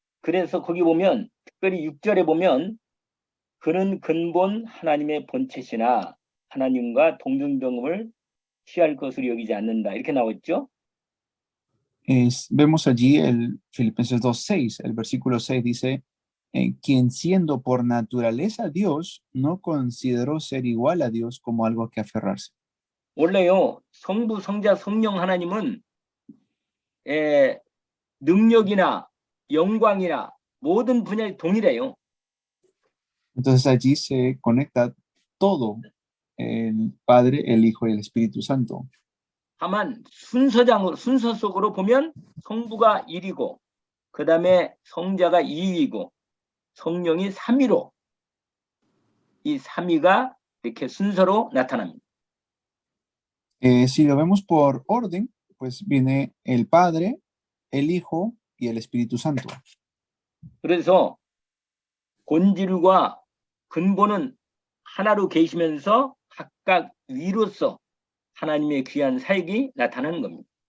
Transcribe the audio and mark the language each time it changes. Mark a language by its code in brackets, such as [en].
[ko] 그래서 거기 보면 특별히 6절에 보면 그는 근본 하나님의 본체시나 하나님과 동등됨을 취할 것으로 여기지 않는다. 이렇게 나왔죠? [es] Vemos allí el Filipenses 2:6, el versículo 6 dice, quien siendo por naturaleza Dios, no consideró ser igual a Dios como algo a que aferrarse. [ko] 원래요, 성부, 성자, 성령 하나님은 능력이나 영광이나 모든 분야에 동일해요. [es] Entonces allí se conecta todo, el Padre, el Hijo y el Espíritu Santo. [ko] 다만 순서 속으로 보면 성부가 1이고 그 다음에 성자가 2위고 성령이 3위로 이 3위가 이렇게 순서로 나타납니다. [es] Si lo vemos por orden, pues viene el Padre, el Hijo y el Espíritu Santo. [ko] 그래서 본질과 근본은 하나로 계시면서 각각 위로서 하나님의 귀한 사역이 나타나는 겁니다.